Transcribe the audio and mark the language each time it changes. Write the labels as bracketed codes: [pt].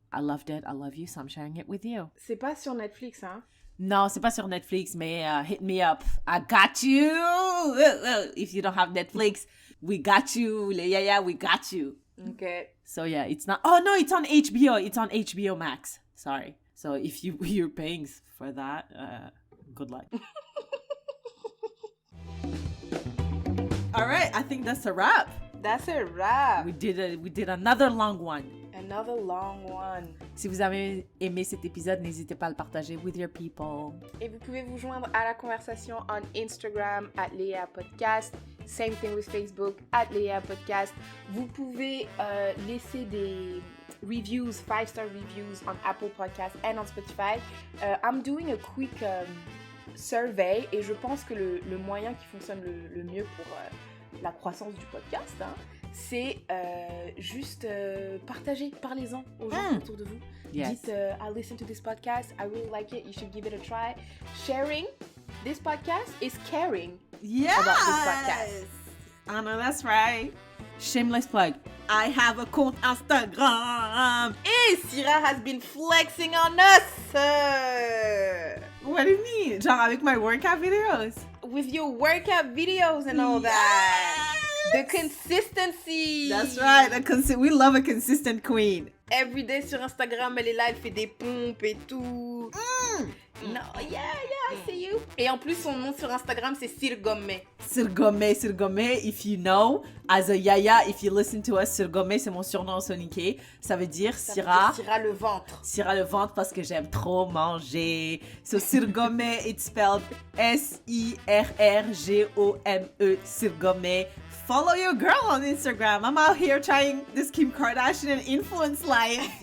[en] I loved it, I love you, so I'm sharing it with you. [fr] C'est pas sur Netflix, hein? Non, c'est pas sur Netflix, mais [en] hit me up. I got you. If you don't have Netflix, we got you. Yeah, we got you. Okay. So yeah, it's not. Oh no, it's on HBO. It's on HBO Max. Sorry. So if you're paying for that, good luck. All right, I think that's a wrap. That's a wrap. We did another long one. Another long one. [fr] Si vous avez aimé cet épisode, n'hésitez pas à le partager [en] with your people. [fr] Et vous pouvez vous joindre à la conversation [en] on Instagram [fr] @LeaPodcast. [en] Same thing with Facebook @LeaPodcast. [fr] Vous pouvez laisser des [en] reviews, 5-star reviews on Apple Podcasts and on Spotify. I'm doing a quick survey [fr] et je pense que le moyen qui fonctionne le mieux pour la croissance du podcast, hein, c'est juste partager, parlez-en aux gens autour de vous. [en] Yes. [fr] Dites, [en] I listen to this podcast, I really like it, you should give it a try. Sharing this podcast is caring Yes! about this podcast. I know that's right. Shameless plug. I have a [fr] compte [en] Instagram. [fr] Et [en] Syrah has been flexing on us. What do you mean? [fr] Genre avec [en] my workout videos? With your workout videos and all that. The consistency. That's right. We love a consistent queen. Every day [fr] sur Instagram, elle est là, elle fait des pompes et tout. [en] No, yeah, I see you. [fr] Et en plus, son nom sur Instagram, c'est Sirgome. [en] Sirgome, if you know, as a yaya, if you listen to us, Sirgome, [fr] c'est mon surnom soniqué. Ça veut dire Syrah. Syrah le ventre. Syrah le ventre parce que j'aime trop manger. [en] So Sirgome, it's spelled Sirrgome, Sirgome. Follow your girl on Instagram. I'm out here trying this Kim Kardashian influence life.